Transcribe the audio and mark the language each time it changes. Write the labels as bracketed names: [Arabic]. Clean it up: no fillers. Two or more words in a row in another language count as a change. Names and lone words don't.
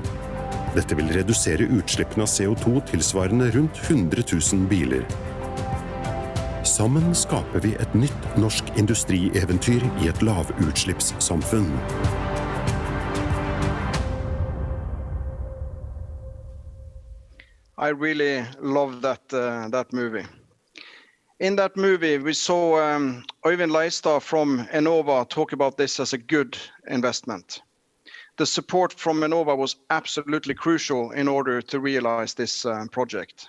[Norwegian] Dette vil redusere utslippene av CO2 tilsvarende rundt 100 000 biler. Sammen skaper vi et nytt norsk industrieventyr i et lavutslippssamfunn. [English] I really love that movie. In that movie, we saw Øyvind Leistad from Enova talk about this as a good investment. The support from Enova was absolutely crucial in order to realize this project.